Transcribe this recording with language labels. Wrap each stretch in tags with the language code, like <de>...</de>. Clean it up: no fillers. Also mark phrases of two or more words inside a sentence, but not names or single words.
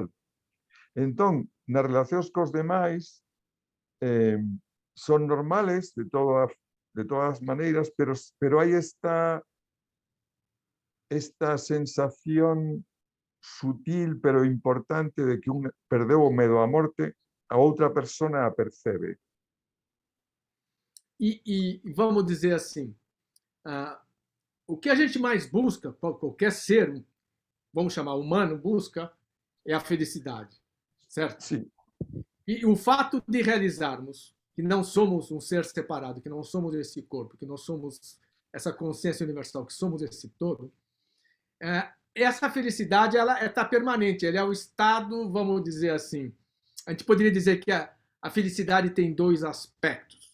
<gl>Entón, nas relacións cos demais, son normales de todas as maneiras, pero hai esta sensación sutil pero importante de que un perdeu o medo á morte, a outra persona a percebe.</gl> <pt>E vamos dizer assim, o que a gente mais busca, qualquer ser, vamos chamar humano, busca, é a felicidade, certo? Sim, E o fato de realizarmos que não somos um ser separado, que não somos esse corpo, que nós somos essa consciência universal, que somos esse todo, essa felicidade ela está permanente, ela é o estado, vamos dizer assim, a gente poderia dizer que a felicidade tem dois aspectos.</pt>